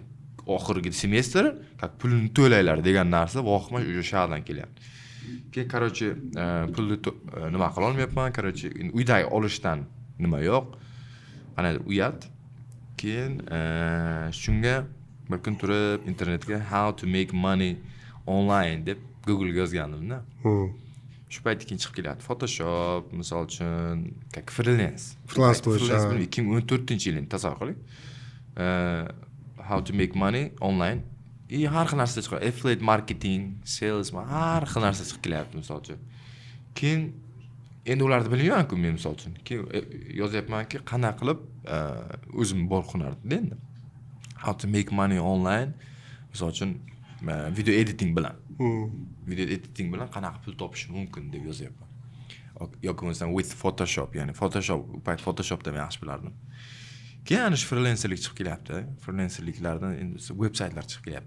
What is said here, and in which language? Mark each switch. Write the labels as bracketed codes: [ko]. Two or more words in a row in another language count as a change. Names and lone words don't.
[uz] Oxirgi semestr, pulni to'laylar degan narsa voqima уже shahardan kelyapti. Keyin короче pulni nima qila olmayapman, короче uydagi olishdan nima yo'q. Ana uyat. Keyin shunga bir kun turib internetga [en] how to make money online [uz] deb Google ga yozgandim-da. Shu payt keyin chiqib kelyapti. Photoshop, misol uchun, freelance bo'yicha 2014-yilning tasavvur qiling. [en] How to make money online. [uz] Har xil narsa chiqadi. [en] Affiliate marketing, [uz] sales, har xil narsa chiqib kelyapti misol uchun. Keyin endi ularni bilmayman-ku men misol uchun. Keyin yozyapmanki, qanday qilib o'zim bor hunarda endi. [en] How to make money online. [uz] Misol uchun [en] video editing [uz] bilan. [en] Video editing [uz] bilan qanaqa pul topish mumkin deb yozyapman. Yoki bo'lmasam [en] with Photoshop, [uz] ya'ni Photoshopda men yaxshi bilardim. Keyin ana shu freelancerlik chiqib kelyapti. Freelancerliklardan endi veb-saytlar chiqib kelyapti.